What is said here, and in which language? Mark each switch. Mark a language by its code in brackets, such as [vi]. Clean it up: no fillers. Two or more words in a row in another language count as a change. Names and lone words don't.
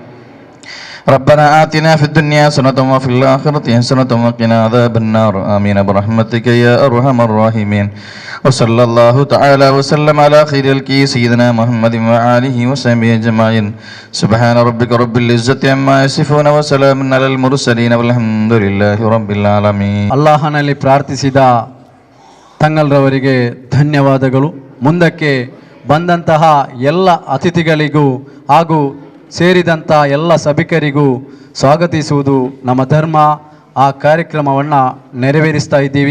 [ar] ربنا آتنا في الدنيا حسنة وفي الآخرة حسنة وقنا عذاب النار آمين برحمتك يا أرحم الراحمين. وصلى الله تعالى وسلم على خير الكي سيدنا محمد وآله وصحبه أجمعين. سبحان ربك رب العزة عما يصفون وسلام على المرسلين والحمد لله رب العالمين. [kn] ಅಲ್ಲಾಹನಲ್ಲಿ ಪ್ರಾರ್ಥಿಸಿದ ತಂಗಲ್ರವರಿಗೆ ಧನ್ಯವಾದಗಳು. ಮುಂದಕ್ಕೆ ಬಂದಂತಹ ಎಲ್ಲ ಅತಿಥಿಗಳಿಗೂ ಹಾಗೂ ಸೇರಿದಂಥ ಎಲ್ಲ ಸಭಿಕರಿಗೂ ಸ್ವಾಗತಿಸುವುದು ನಮ್ಮ ಧರ್ಮ. ಆ ಕಾರ್ಯಕ್ರಮವನ್ನು ನೆರವೇರಿಸ್ತಾ ಇದ್ದೀವಿ.